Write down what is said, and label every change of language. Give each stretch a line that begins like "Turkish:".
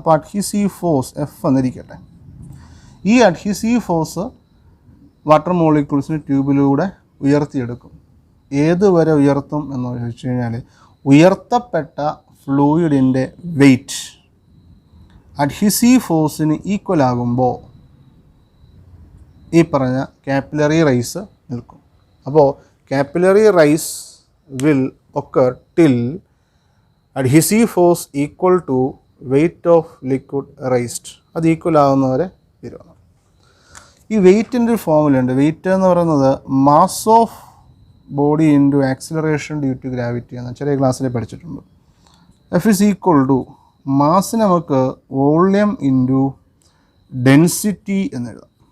Malayalam: അപ്പോൾ അഡ്ഹീസീവ് force F എന്നിരിക്കട്ടെ. ഈ അഡ്ഹീസീവ് ഫോഴ്സ് വാട്ടർ മോളിക്യൂൾസിന് ട്യൂബിലൂടെ ഉയർത്തിയെടുക്കും. ഏതുവരെ ഉയർത്തും എന്ന് ചോദിച്ചു കഴിഞ്ഞാൽ, ഉയർത്തപ്പെട്ട ഫ്ലൂയിഡിൻ്റെ വെയ്റ്റ് അഡ്ഹീസീവ് ഫോഴ്സിന് ഈക്വൽ ആകുമ്പോൾ ഈ പറഞ്ഞ കാപ്പിലറി റൈസ് നിൽക്കും.
English: അപ്പോൾ capillary rise will occur till adhesive force equal to weight of liquid raised.
Malayalam: അത് ഈക്വൽ ആകുന്നവരെ വരുവാണ്. ഈ വെയ്റ്റിൻ്റെ ഒരു ഫോമുലുണ്ട്. വെയ്റ്റ് എന്ന് പറയുന്നത്
English: mass of body into acceleration due to gravity
Malayalam: എന്ന് ചെറിയ ക്ലാസ്സിൽ പഠിച്ചിട്ടുണ്ട്. എഫ് ഇസ് ഈക്വൽ ടു മാസിന് നമുക്ക് വോള്യം ഇൻറ്റു ഡെൻസിറ്റി എന്നെഴുതാം.